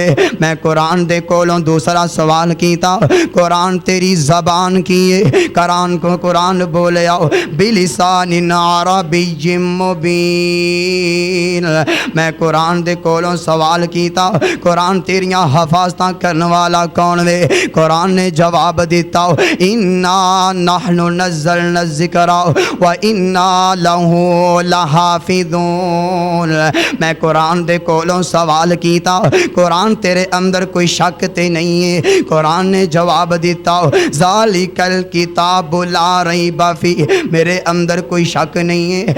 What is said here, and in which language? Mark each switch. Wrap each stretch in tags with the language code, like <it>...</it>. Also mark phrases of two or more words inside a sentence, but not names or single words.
<pa>میں قرآن دے کولوں دوسرا سوال کیتا، قرآن تیری زبان کی ہے? قرآن بولے آؤ</pa> <ar>بلسان عربي مبين.</ar> <pa>میں قرآن دے کولوں سوال کیتا، قرآن تیریاں حفاظتاں کرنے والا کون وے? قرآن نے جواب دتا</pa> <ar>إنا نحن نزلنا ذكرا و إنا له لحافظون.</ar> <pa>میں قرآن دے کولوں سوال کیتا، قرآن تیرے اندر کوئی شک تے نہیں ہے? قرآن نے جواب دتا</pa> <ar>ذلك الكتاب لا ريب فيه.</ar> <pa>میرے اندر کوئی شک نہیں ہے.</pa>